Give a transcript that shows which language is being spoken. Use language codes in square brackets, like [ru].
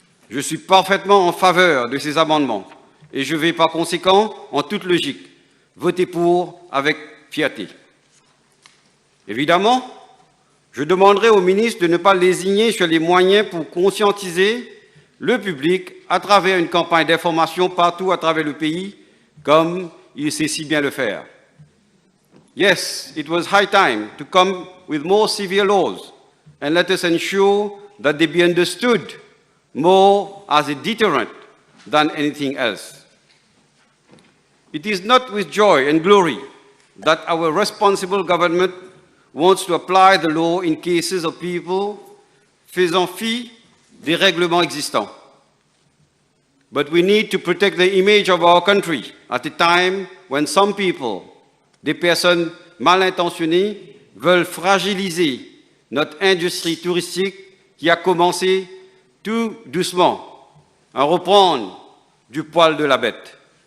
[fr] Je suis parfaitement en faveur de ces amendements et je vais par conséquent, en toute logique, voter pour avec fierté. Évidemment, je demanderai au ministre de ne pas lésigner sur les moyens pour conscientiser le public à travers une campagne d'information partout à travers le pays, comme il sait si bien le faire. [en] Yes, it was high time to come with more severe laws, and let us ensure that they be understood more as a deterrent than anything else. It is not with joy and glory that our responsible government wants to apply the law in cases of people faisant fi des règlements existants. [fr] But we need to protect the image of our country at a time when some people, des personnes mal intentionnées, veulent fragiliser notre industrie touristique qui a commencé tout doucement à reprendre du poil de la bête.